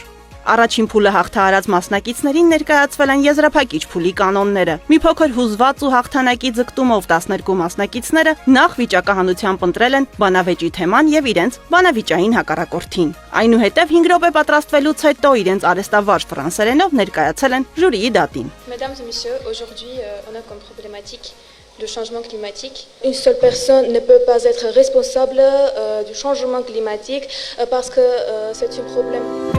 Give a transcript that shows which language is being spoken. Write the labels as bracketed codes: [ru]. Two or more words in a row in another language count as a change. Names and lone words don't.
[hy] Առաջին փուլը հաղթահարած մասնակիցներին ներկայացվել են եզրափակիչ փուլի կանոնները։ Մի փոքր հուզված ու հաղթանակի ձգտումով 12 մասնակիցները նախ վիճակահանությամբ ընտրել են բանավեճի թեման եւ իրենց բանավիճային հակառակորդին։ Այնուհետև 5 րոպե պատրաստվելուց հետո իրենց արհեստավարժ ֆրանսերենով ներկայացել են ժյուրիի դատին։ [fr] Mesdames et messieurs, aujourd'hui on a comme problématique le changement climatique. Une seule personne ne peut pas être responsable du changement climatique parce que c'est un problème.